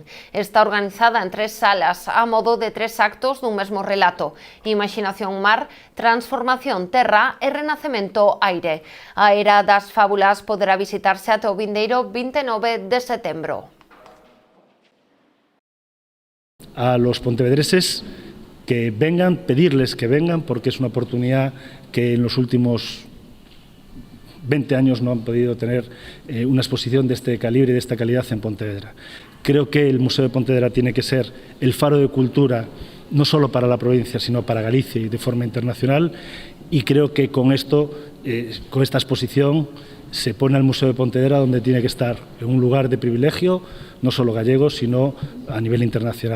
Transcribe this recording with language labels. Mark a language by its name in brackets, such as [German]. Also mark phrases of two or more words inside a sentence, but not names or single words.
[Galician] Está organizada en 3 salas, a modo de 3 actos dun mesmo relato: Imaginación mar, Transformación terra e Renacemento aire. A Era das Fábulas poderá visitarse ata o vindeiro 29 de setembro. [Spanish] A los pontevedreses que vengan, pedirles que vengan, porque es una oportunidad que en los últimos 20 años no han podido tener una exposición de este calibre y de esta calidad en Pontevedra. Creo que el Museo de Pontevedra tiene que ser el faro de cultura, no solo para la provincia, sino para Galicia y de forma internacional, y creo que con esto, con esta exposición, se pone al Museo de Pontevedra donde tiene que estar, en un lugar de privilegio, no solo gallego, sino a nivel internacional.